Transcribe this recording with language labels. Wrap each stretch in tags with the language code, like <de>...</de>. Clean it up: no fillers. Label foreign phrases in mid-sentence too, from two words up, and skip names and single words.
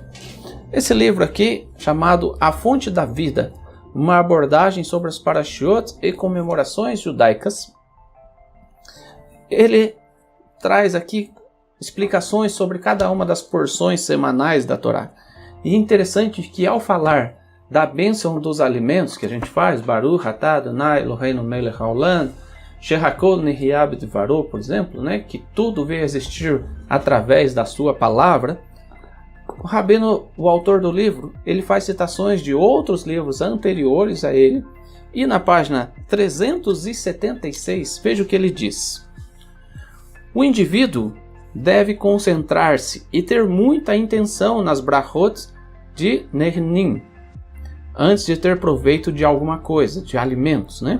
<pt>Esse livro aqui, chamado A Fonte da Vida, uma abordagem sobre as parashiot e comemorações judaicas, ele traz aqui explicações sobre cada uma das porções semanais da Torá. E é interessante que ao falar da bênção dos alimentos que a gente faz,</pt> <he>ברוך אתה אדוני אלוהינו מלך העולם, שהכל נהיה בדברו,</he> <pt>por exemplo, né, que tudo veio a existir através da sua palavra, o Rabino, o autor do livro, ele faz citações de outros livros anteriores a ele, e na página 376, veja o que ele diz. O indivíduo deve concentrar-se e ter muita intenção nas brachot de Nehnin, antes de ter proveito de alguma coisa, de alimentos, né?</pt>